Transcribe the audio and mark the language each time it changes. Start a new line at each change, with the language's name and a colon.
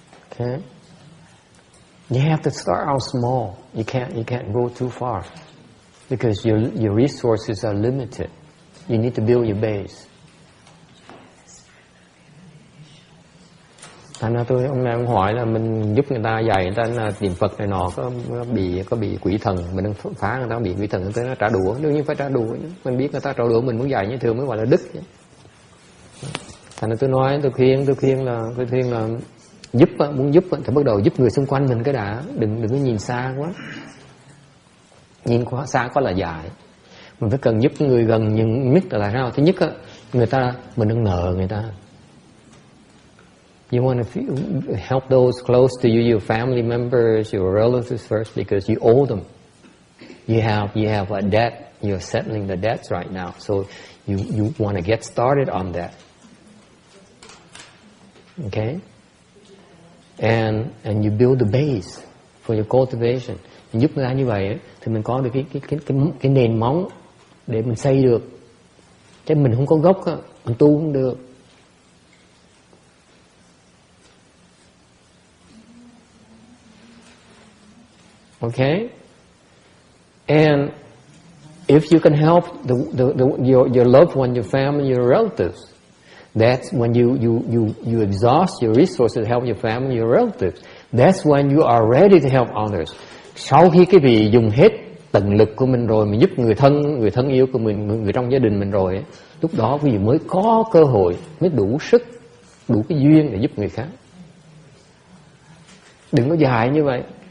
English: Okay? You have to start out small. You can't go too far. Because your resources are limited. You need to build your base.
Vietnamese: Thành ra ông này ông hỏi là mình giúp người ta dạy người ta là niệm Phật này nọ có bị quỷ thần, mình đang phá người ta bị quỷ thần, người ta nó trả đũa, đương nhiên phải trả đũa. Mình biết người ta trả đũa mình muốn dạy như thường mới gọi là đức. Thành ra tôi khuyên là muốn giúp thì bắt đầu giúp người xung quanh mình cái đã, đừng có nhìn xa quá. Nhìn quá xa quá là dại. Mình phải cần giúp người gần, nhưng nhất là sao? Thứ nhất á, mình đừng nợ người ta.
English: You want to help those close to you, your family members, your relatives first, because you owe them. You have a debt. You're settling the debts right now, so you want to get started on that. Okay, and you build the base for your cultivation.
Vietnamese: Mình giúp người ta như vậy thì mình có được cái nền móng để mình xây được. Chứ mình không có gốc, mình tu không được.
English: Okay, and if you can help your loved one, your family, your relatives, that's when you exhaust your resources to help your family, your relatives. That's when you are ready to help others.
Vietnamese: Sau khi cái vị dùng hết tận lực của mình rồi, mình giúp người thân yêu của mình, người trong gia đình mình rồi, lúc đó quý vị mới có cơ hội, mới đủ sức, đủ cái duyên để giúp người khác. Đừng có dài như vậy.